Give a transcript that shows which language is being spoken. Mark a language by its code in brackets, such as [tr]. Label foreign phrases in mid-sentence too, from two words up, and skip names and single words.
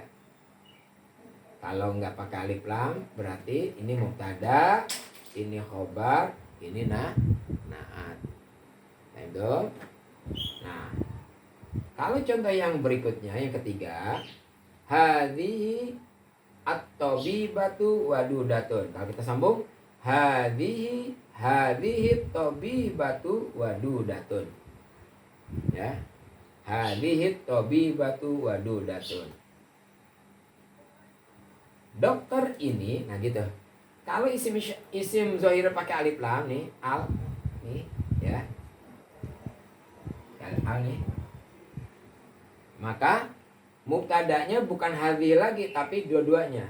[id] Kalau nggak pakai alif lam, berarti ini mubtada, ini khobar, ini naat. Nah, kalau contoh yang berikutnya, yang ketiga, [ar] هذه الطبيبة ودودة. [id] Kalau kita sambung, [ar] هذه طبيبة ودودة. [id] Ya. [ar] هذه طبيبة ودودة. [id] Dokter ini, nah gitu. Kalau isim zahir pakai alif lam nih, al nih, ya. Al nih. Maka mubtadanya bukan hadhi lagi tapi dua-duanya.